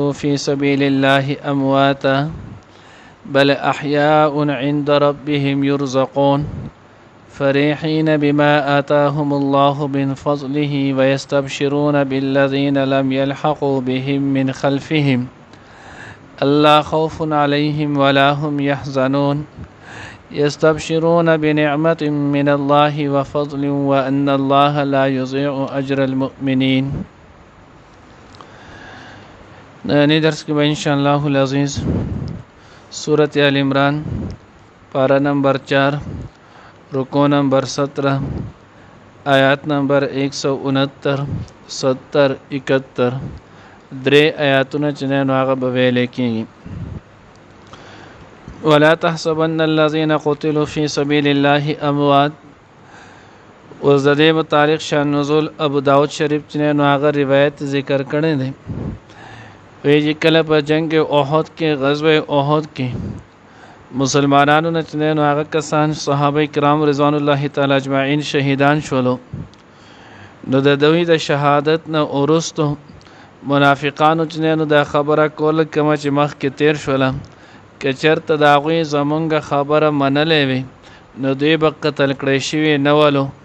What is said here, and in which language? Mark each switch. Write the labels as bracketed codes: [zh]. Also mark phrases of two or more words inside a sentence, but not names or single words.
[ar] في سبيل الله أمواتا بل أحياء عند ربهم يرزقون فرحين بما آتاهم الله من فضله ويستبشرون بالذين لم يلحقوا بهم من خلفهم ألا خوف عليهم ولا هم يحزنون يستبشرون بنعمة من الله وفضل وأن الله لا يضيع أجر المؤمنين. [ur] نئے درس کے بعد [ar] انشاءاللہ العزیز [ps] سورۃ آل عمران پارہ نمبر 4 رکوع نمبر 17 آیات نمبر 169 70 71 درې آیاتونه چې نن هغه به ویل کېږي. [ar] ولا تحسبن الذين قتلوا في سبيل الله اموات. [ps] اوس د دې متعلق شان نزول ابو داود شریف چې نو هغه روایت ذکر کړی دی. وی کله په جنگ احد کې غزوه احد کې مسلمانانو نه چې نو هغه کسان صحابه کرام [ar] رضوان الله تعالی اجمعین [ps] شهیدان شولو، نو د دوی د شهادت نه ورستو منافقانو چې نو د خبره کول کوم چې مخ کې تیر شوله که چرته د هغوی زمونږ خبره منلې وي نو دوی به قتل کړی شوي نه ولو.